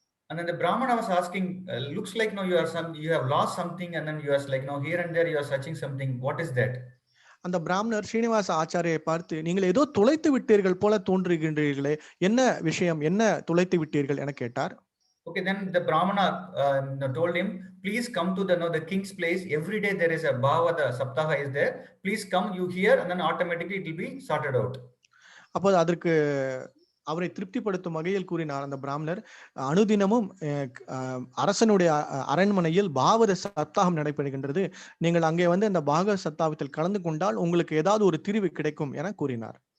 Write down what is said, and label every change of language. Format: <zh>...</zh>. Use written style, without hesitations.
<en>And then the Brahmana was asking, looks like you have lost something, and then you are here and there you are searching something. What is that?</en> <ta>அந்த பிராமணர் ஸ்ரீனிவாச ஆச்சாரியை பார்த்து, நீங்கள் ஏதோ தொலைத்து விட்டீர்கள் போல தோன்றுகின்றீர்களே, என்ன விஷயம், என்ன தொலைத்து விட்டீர்கள் என கேட்டார்.</ta> <en>Okay, then the Brahmana told him, please come to the king's place. Every day there is a Bhagavata Saptaha is there. Please come, you hear, and then automatically it will be sorted out.</en> <ta>அப்போது அதற்கு அவரை திருப்திப்படுத்தும் வகையில் கூறினார் அந்த பிராமணர், அனுதினமும் அரசனுடைய அரண்மனையில் பாகவத சப்தாகம் நடைபெறுகின்றது, நீங்கள் அங்கே வந்து அந்த பாகவத சப்தாகத்தில் கலந்து கொண்டால் உங்களுக்கு ஏதாவது ஒரு தீர்வு கிடைக்கும் என கூறினார்.</ta>